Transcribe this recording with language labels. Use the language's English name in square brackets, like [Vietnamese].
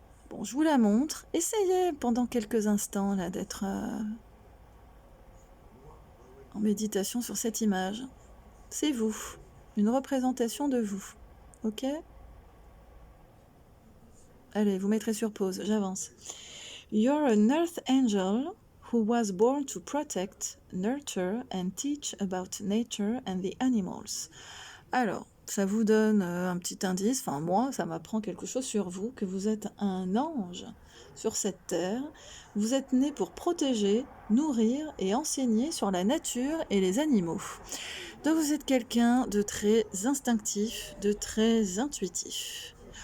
[French] Bon, je vous la montre. Essayez pendant quelques instants là d'être en méditation sur cette image. C'est vous, une représentation de vous. Ok? Allez, vous mettrez sur pause, j'avance. [English] You're an earth angel who was born to protect, nurture and teach about nature and the animals. [French] Alors, ça vous donne un petit indice, enfin moi, ça m'apprend quelque chose sur vous, que vous êtes un ange sur cette terre. Vous êtes né pour protéger, nourrir et enseigner sur la nature et les animaux. Donc vous êtes quelqu'un de très instinctif, de très intuitif.